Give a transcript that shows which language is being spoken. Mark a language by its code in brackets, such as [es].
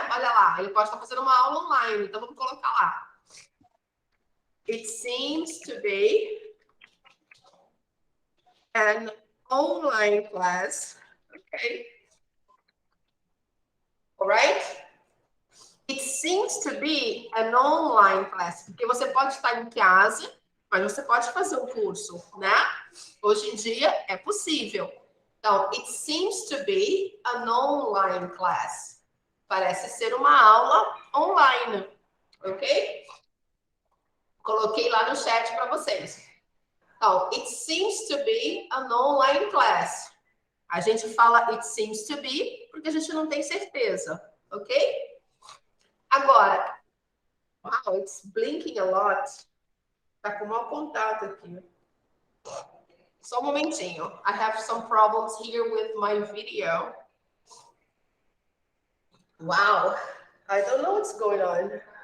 [pt] Olha lá, ele pode estar fazendo uma aula online, então vamos colocar lá. [en] It seems to be an online class, okay? All right? It seems to be an online class, [pt] porque você pode estar em casa, mas você pode fazer um curso, né? Hoje em dia é possível. [en] Então, it seems to be an online class. [pt] Parece ser uma aula online, ok? Coloquei lá no chat para vocês. [en] Então, it seems to be an online class. [pt] A gente fala [en] it seems to be [pt] porque a gente não tem certeza, ok? [en] Agora, wow, it's blinking a lot. [pt] Tá com mau contato aqui. Só um momentinho. [en] I have some problems here with my video. Wow, I don't know what's going on.